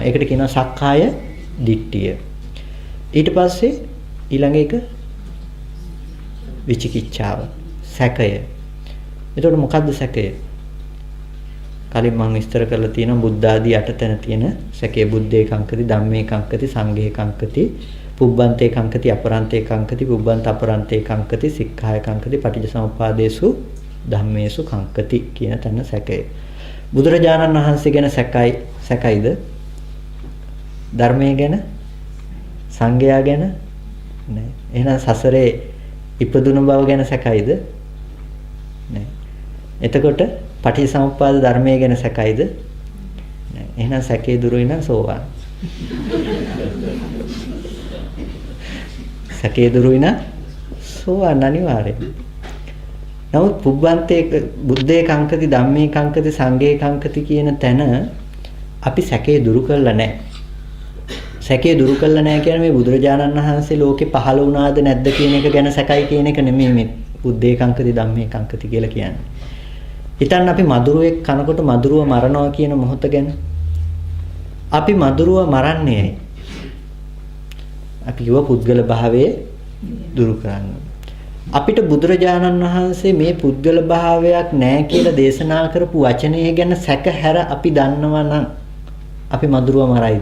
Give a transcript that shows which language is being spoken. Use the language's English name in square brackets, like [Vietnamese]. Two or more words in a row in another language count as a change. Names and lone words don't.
[Sinhala] ඒකට කියනවා සක්කාය දිට්ඨිය. ඊට පස්සේ ඊළඟ එක විචිකිච්ඡාව සැකය. එතකොට මොකද්ද සැකය? කලින් මම විස්තර කරලා තියෙනවා බුද්ධ ආදී අටතැන තියෙන සැකය. [Pali] බුද්ධේ කංකති ධම්මේ කංකති සංඝේ කංකති පුබ්බන්තේ කංකති අපරන්තේ කංකති පුබ්බන්ත අපරන්තේ කංකති සික්ඛාය කංකති පටිච්චසමුප්පාදේසු ධම්මේසු කංකති [Sinhala] කියන තැන සැකය. බුදුරජාණන් වහන්සේ ගැන සැකයිද? ධර්මයේ ගැන සංඝයා ගැන නෑ. එහෙනම් සසරේ ඉපදුණු බව ගැන සැකයිද? නෑ. එතකොට පටිච්චසමුප්පාද ධර්මයේ ගැන සැකයිද? නෑ. එහෙනම් සැකේ දුරුයි නම් සෝවාන්. සැකේ දුරුයි නම් සෝවාන් අනිවාර්යයෙන්. නමුත් [Pali] පුබ්බන්තේ බුද්ධේ කංකති ධම්මේ කංකති සංඝේ කංකති [Sinhala] කියන තැන අපි සැකේ දුරු කළා නෑ. සැකේ දුරු කළා නෑ කියන්නේ මේ බුදුරජාණන් වහන්සේ ලෝකේ පහළ වුණාද නැද්ද කියන එක ගැන සැකයි කියන එක නෙමෙයි මේ [Pali] බුද්ධේ කංකති ධම්මේ කංකති [Sinhala] කියලා කියන්නේ. හිතන්න අපි මදුරුවෙක් කනකොට මදුරුව මරනවා කියන මොහොත ගැන. අපි මදුරුව මරන්නේ අපි කිව්ව පුද්ගල භාවයේ දුරු කරන්න. අපිට බුදුරජාණන් වහන්සේ මේ පුද්ගල භාවයක් නැහැ කියලා දේශනා කරපු වචනය ගැන සැක හැර අපි දන්නවා නම් අපි මදුරුව මරයිද?